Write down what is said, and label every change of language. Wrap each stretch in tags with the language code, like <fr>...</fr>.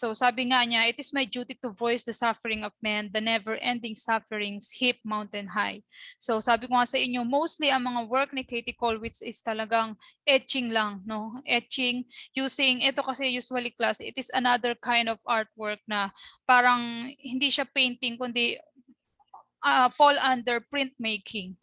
<tl>So sabi nga niya,</tl> <en>it is my duty to voice the suffering of men, the never-ending sufferings heap mountain high.</en> <tl>So sabi ko nga sa inyo, mostly ang mga work ni Katie Kollwitz is talagang etching lang, no?</tl> <en>Etching using, ito kasi usually class, it is another kind of artwork</en> <tl>na parang hindi siya</tl> <en>painting, kundi fall under printmaking.</en>